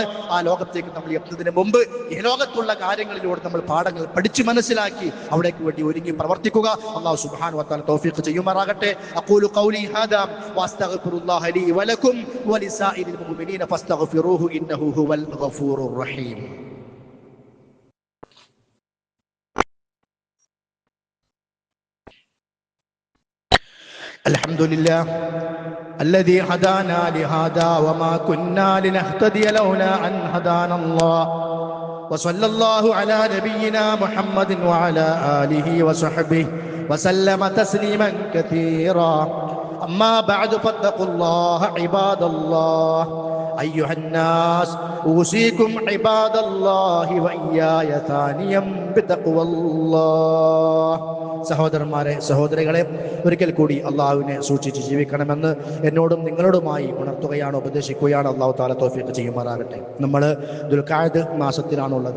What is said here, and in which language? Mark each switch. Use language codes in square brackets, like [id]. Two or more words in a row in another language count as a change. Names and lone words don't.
[ml] ആ ലോകത്തേക്ക് നമ്മൾ എത്തുന്നതിന് മുമ്പ് ഈ ലോകത്തുള്ള കാര്യങ്ങളിലൂടെ നമ്മൾ പാഠങ്ങൾ പഠിച്ചു മനസ്സിലാക്കി അവിടേക്ക് വേണ്ടി ഒരുങ്ങി പ്രവർത്തിക്കുക. [ar] الله سبحانه وتعالى [ml] തൗഫീഖ് ചെയ്യുമാറാകട്ടെ. [ar] أقول قولي هذا وأستغفر الله لي ولكم ولسائر المؤمنين فاستغفروه إنه هو الغفور الرحيم. الحمد لله الذي هدانا لهذا وما كنا لنهتدي لولا أن هدانا الله وصلى الله على نبينا محمد وعلى آله وصحبه وسلم تسليما كثيرا. أما بعد فاتقوا الله عباد الله. أيها الناس أوصيكم عباد الله وإياي تانيام بتقوى الله. [ml] സഹോദരന്മാരെ, സഹോദരികളെ, ഒരിക്കൽ കൂടി അള്ളാഹുവിനെ സൂക്ഷിച്ച് ജീവിക്കണമെന്ന് എന്നോടും നിങ്ങളോടുമായി ഉണർത്തുകയാണ്, ഉപദേശിക്കുകയാണ്. [ar] الله تعالى [ml] തൗഫീഖ് ചെയ്യുമാറാകട്ടെ. നമ്മൾ ദുൽഖഅദ് മാസത്തിലാണുള്ളത്.